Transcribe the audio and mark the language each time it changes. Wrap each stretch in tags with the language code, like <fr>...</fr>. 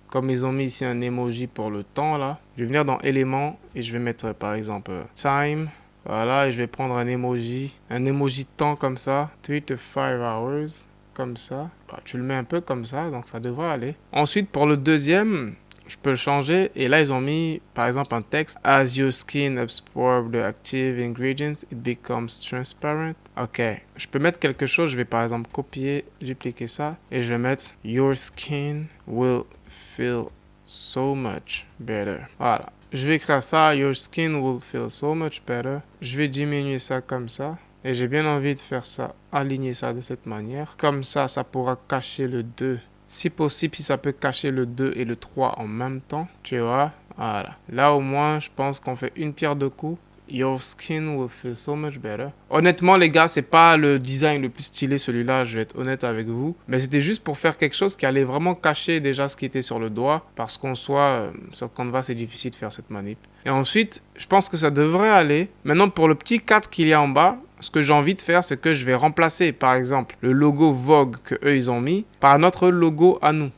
<fr>Comme ils ont mis ici un emoji pour le temps, là. Je vais venir dans éléments et je vais mettre, par exemple, time. Voilà, et je vais prendre un emoji temps comme ça.</fr> <en>3 to 5 hours.</en> <fr>Comme ça. Tu le mets un peu comme ça, donc ça devrait aller. Ensuite, pour le deuxième, je peux le changer. Et là, ils ont mis, par exemple, un texte.</fr> <en>As your skin absorbs the active ingredients, it becomes transparent.</en> <fr>Ok, je peux mettre quelque chose. Je vais, par exemple, copier, dupliquer ça. Et je vais mettre</fr> <en>your skin will feel so much better.</en> <fr>Voilà. Je vais écrire ça.</fr> <en>Your skin will feel so much better.</en> <fr>Je vais diminuer ça comme ça. Et j'ai bien envie de faire ça, aligner ça de cette manière. Comme ça, ça pourra cacher le 2. Si possible, si ça peut cacher le 2 et le 3 en même temps. Tu vois, voilà. Là, au moins, je pense qu'on fait une pierre deux coups.</fr> <en>Your skin will feel so much better.</en> <fr>Honnêtement, les gars, c'est pas le design le plus stylé, celui-là, je vais être honnête avec vous. Mais c'était juste pour faire quelque chose qui allait vraiment cacher déjà ce qui était sur le doigt. Parce qu'en soit, sur Canva, c'est difficile de faire cette manip. Et ensuite, je pense que ça devrait aller. Maintenant, pour le petit 4 qu'il y a en bas, ce que j'ai envie de faire, c'est que je vais remplacer, par exemple, le logo Vogue que eux ils ont mis par notre logo à nous.</fr>